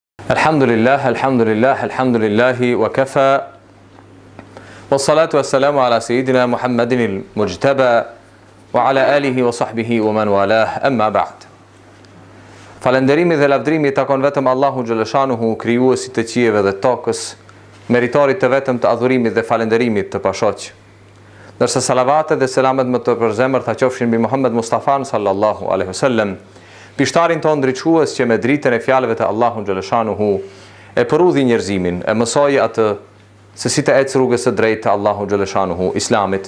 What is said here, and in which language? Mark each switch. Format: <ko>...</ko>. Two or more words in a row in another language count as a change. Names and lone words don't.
<ar>الحمد لله، الحمد لله، الحمد لله وكفى. والصلاة والسلام على سيدنا محمد المجتبى وعلى آله وصحبه ومن والاه، أما بعد.</ar> <sq>Falënderimi dhe lavdrimi takon vetëm Allahu xhaleshanuhu, krijuesit të qiejve dhe tokës, meritorit të vetëm të adhurimit dhe falënderimit të pashoq. Ndërsa salavatet dhe selamet më të përzemërta qofshin mbi Muhammed Mustafan</sq> <ar>صلى الله عليه وسلم,</ar> <sq>pishtarin ton drejtues që me dritën e fjalëve të Allahut xhaleshanuhu e përudhi njerëzimin, e mësoi atë se si të ecë rrugës së drejtë të Allahut xhaleshanuhu, Islamit.</sq>